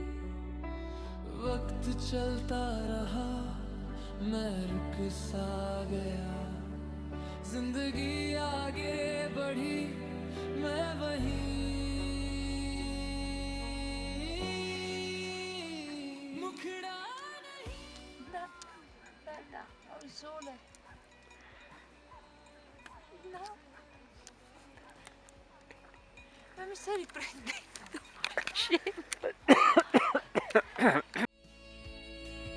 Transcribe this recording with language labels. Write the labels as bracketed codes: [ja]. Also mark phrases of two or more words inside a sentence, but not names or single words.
[hi] वक्त चलता रहा मैं रुक सा गया, जिंदगी आगे बढ़ी मैं वहीं। मुखड़ा नहीं [it] Da, ho il sole. No. Ma mi stai riprendendo? Scemo.